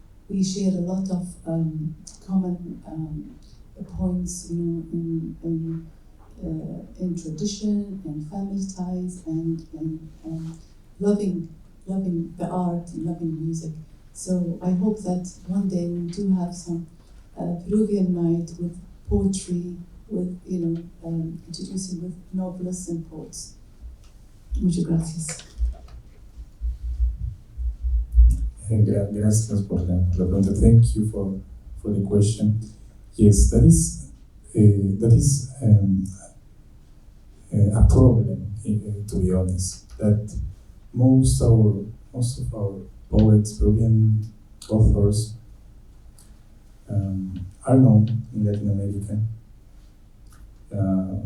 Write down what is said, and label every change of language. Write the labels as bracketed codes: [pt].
[en] We share a lot of common points, in tradition and family ties and loving the art and loving music. So I hope that one day we do have some Peruvian night with poetry, with introducing with novelists and poets. [es] Muchas gracias. Gracias por la pregunta. [en] Thank you for the question. Yes, that is a problem, to be honest. That most of our poets, Peruvian authors, are known in Latin America.